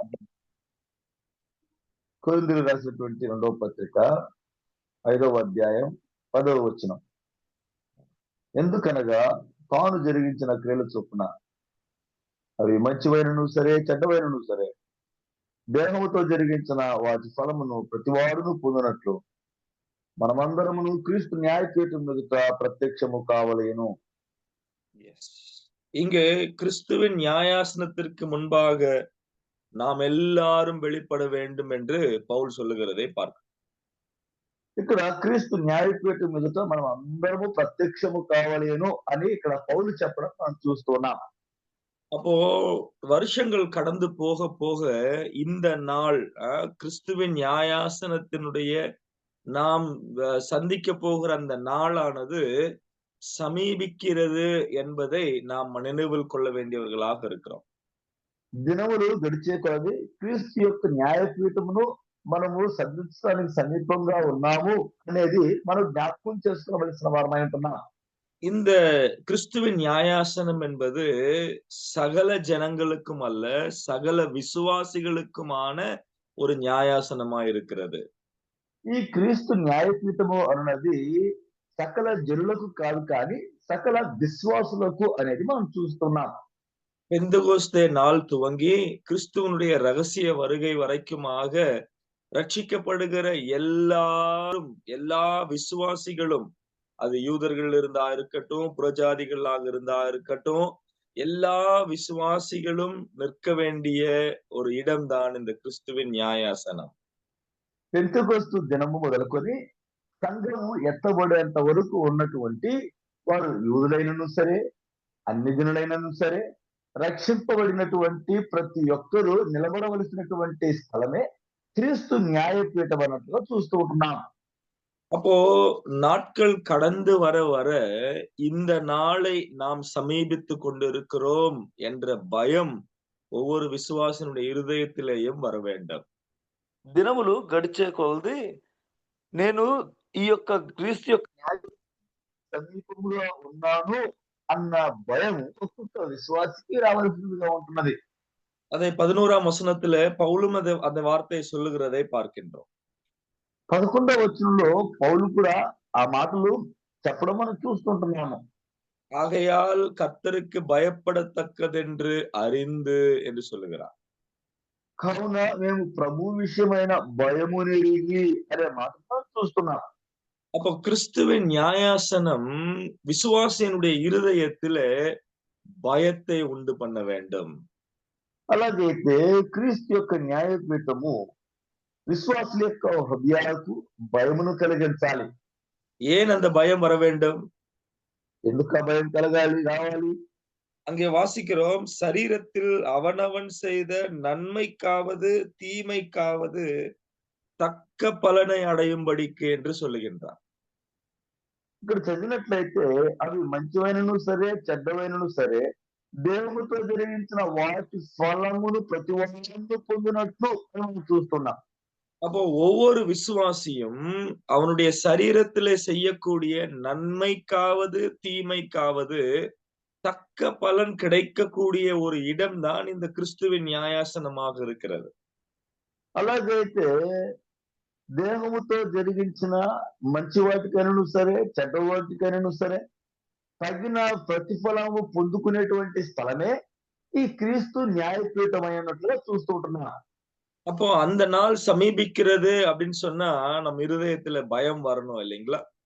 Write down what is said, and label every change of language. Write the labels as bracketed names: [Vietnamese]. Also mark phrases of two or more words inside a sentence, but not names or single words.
[Telugu] కొరింథీయులకు రాసినటువంటి 2వ పత్రిక 5వ అధ్యాయం 10వ వచనం. ఎందుకనగా తాను జరిగించిన క్రియల చొప్పున అవి మంచివైనను సరే చెడ్డవైనను సరే దేహముతో జరిగించిన వాటి ఫలమును ప్రతివాడును పొందినట్లు మనమందరమును క్రీస్తు న్యాయపీఠం ఎదుట ప్రత్యక్షము కావలేను. [Tamil] இங்கு கிறிஸ்துவின் நியாயாசனத்திற்கு முன்பாக நாம் எல்லாரும் வெளிப்பட வேண்டும் என்று பவுல் சொல்லுகிறதை பார்க்கிறோம். [Telugu] ఇక్కడ క్రీస్తు న్యాయపీఠం ఎదుట మనం అందరము ప్రత్యక్షము కావలేను అని ఇక్కడ పౌలు చెప్పడం మనం చూస్తున్నాం. [Tamil] அப்போ வருஷங்கள் கடந்து போக போக இந்த நாள் கிறிஸ்துவின் நியாயாசனத்தினுடைய நாம் சந்திக்க போகிற அந்த நாளானது சமீபிக்கிறது என்பதை நாம் நினைவில் கொள்ள வேண்டியவர்களாக இருக்கிறோம். [Telugu] దినములు గడిచే కొలది క్రీస్తు యొక్క న్యాయపీఠమును మనము సంధించడానికి సమీపంగా ఉన్నాము అనేది మనం జ్ఞాపకం చేసుకోవలసిన వారమై ఉంటున్నాం. [Tamil] இந்த கிறிஸ்துவின் நியாயாசனம் என்பது சகல ஜனங்களுக்கும் அல்ல, சகல விசுவாசிகளுக்குமான ஒரு நியாயாசனமா இருக்கிறது. [Telugu] ఈ క్రీస్తు న్యాయపీఠము అన్నది సకల జనులకు కాదు కానీ సకల విశ్వాసులకు అనేది మనం చూస్తున్నాం. [Tamil] பெந்தெகோஸ்தே நாள் துவங்கி கிறிஸ்துவனுடைய ரகசிய வருகை வரைக்குமாக ரட்சிக்கப்படுகிற எல்லாரும், எல்லா விசுவாசிகளும், அது யூதர்கள் இருந்தா இருக்கட்டும், புறஜாதிகளாக இருந்தா இருக்கட்டும், எல்லா விசுவாசிகளும் நிற்க வேண்டிய ஒரு இடம்தான் இந்த கிறிஸ்துவின் நியாயாசனம். [Telugu] పెంతెకొస్తు దినము మొదలుకొని సంఘము ఎత్తబడేంత వరకు ఉన్నటువంటి వారు యూదులైనను సరే అన్ని జనులైనను సరే రక్షింపబడినటువంటి ప్రతి ఒక్కరూ నిలబడవలసినటువంటి స్థలమే క్రీస్తు న్యాయపీఠం అన్నట్టుగా చూస్తూ ఉంటున్నాం. [Tamil] அப்போ நாட்கள் கடந்து வர வர இந்த நாளை நாம் சமீபித்து கொண்டிருக்கிறோம் என்ற பயம் ஒவ்வொரு விசுவாசனுடைய இருதயத்திலேயும் வர வேண்டும். [Telugu] దినములు గడిచే కొలది నేను ఈ యొక్క క్రీస్తు యొక్క సమీపంలో ఉన్నాను అన్న భయం ఒక్కొక్క విశ్వాసికి రావాల్సిందిగా ఉంటున్నది. [Tamil] அதை 11ஆம் வசனத்துல பவுலும் அந்த வார்த்தையை சொல்லுகிறதை பார்க்கின்றோம். [Telugu] 11వ వచనంలో పౌలు కూడా ఆ మాటలు చెప్పడం మనం చూస్తుంటున్నాము. [Tamil] ஆகையால் கர்த்தருக்கு பயப்படத்தக்கதென்று அறிந்து என்று சொல்லுகிறார். [Telugu] కావున మేము ప్రభు విషయమైన భయమునిరిగి అనే మాట చూస్తున్నాం. [Tamil] அப்போ கிறிஸ்துவின் நியாயாசனம் விசுவாசியனுடைய இருதயத்தில பயத்தை உண்டு பண்ண வேண்டும். [Telugu] అలాగైతే క్రీస్తు యొక్క న్యాయపీఠము విశ్వాసుల యొక్క హృదయాలకు భయమును కలిగించాలి. [Tamil] ஏன் அந்த பயம் வர வேண்டும்? [Telugu] ఎందుకు ఆ భయం రావాలి? [Tamil] அங்கே வாசிக்கிறோம், சரீரத்தில் அவனவன் செய்த நன்மைக்காவது தீமைக்காவது தக்க பலனை அடையும்படிக்கு என்று சொல்லுகின்றார். [Telugu] ఇక్కడ చదివినట్లయితే అవి మంచివైనను సరే చెడ్డవైనను సరే దేవునితో జరిగించిన వాటి ఫలమును ప్రతి ఒక్కరు పొందినట్లు మనం చూస్తున్నాం. [Tamil] அப்போ ஒவ்வொரு விசுவாசியும் அவனுடைய சரீரத்திலே செய்யக்கூடிய நன்மைக்காவது தீமைக்காவது தக்க பலன் கிடைக்கக்கூடிய ஒரு இடம்தான் இந்த கிறிஸ்துவின் நியாயாசனமாக இருக்கிறது. [Telugu] అలాగైతే దేహముతో జరిగించిన మంచి వాటికైనా సరే, చెడ్డ వాటికైనా సరే తగిన ప్రతిఫలము పొందుకునేటువంటి స్థలమే ఈ క్రీస్తు న్యాయపీఠం అయినట్లుగా చూస్తూ ఉంటున్నా. [Tamil] அப்போ அந்த நாள் சமீபிக்கிறது அப்படின்னு சொன்னா நம்ம இருதயத்துல பயம் வரணும் இல்லைங்களா?